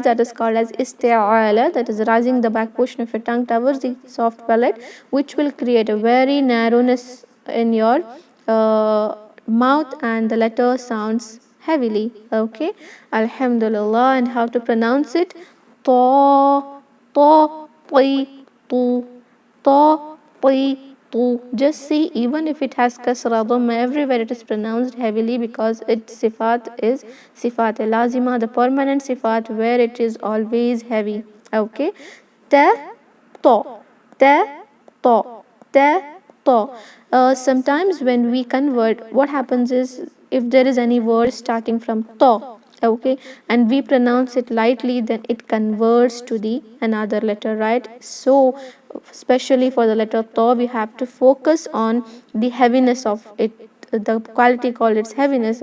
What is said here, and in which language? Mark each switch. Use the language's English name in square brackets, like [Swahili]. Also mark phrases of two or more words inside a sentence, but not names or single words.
[English] That is called as isti'ala. That is rising the back portion of your tongue towards the soft palate, which will create a very narrowness in your mouth, and the letter sounds heavily. Okay, alhamdulillah. And how to pronounce it? [Arabic] Ta, ta, ti, tu, ta, ti, tu. [English] Just see, even if it has [Arabic] kasra dhamma, [English] everywhere it is pronounced heavily because its sifat is [Arabic] sifat lazima, [English] the permanent sifat where it is always heavy. [Arabic] Okay, ta, to, ta, to, ta, to. [English] Sometimes when we convert, what happens is, if there is any word starting from to, okay, and we pronounce it lightly, then it converts to the another letter, right? So especially for the letter to, we have to focus on the heaviness of it, the quality called its heaviness.